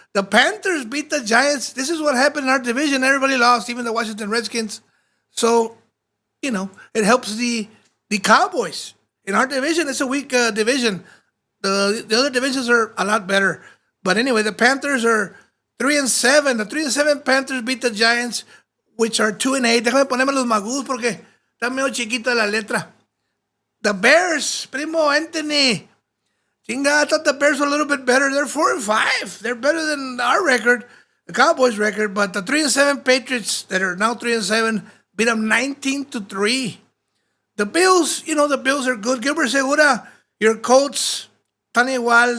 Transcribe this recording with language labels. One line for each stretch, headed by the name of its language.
English: The Panthers beat the Giants. This is what happened in our division. Everybody lost, even the Washington Redskins. So, it helps the Cowboys. In our division, it's a weak division. The other divisions are a lot better. But anyway, the Panthers are 3-7. The 3-7 Panthers beat the Giants, which are 2-8.
Spanish: Déjame ponerme los magus porque está medio chiquita la letra.
English: The Bears, Primo Anthony. Chinga, I thought the Bears were a little bit better. They're 4-5. They're better than our record, the Cowboys record. But the 3-7 Patriots that are now 3-7 beat them 19-3. The Bills, the Bills are good. Gilbert Segura, your Colts,
Spanish: tan igual.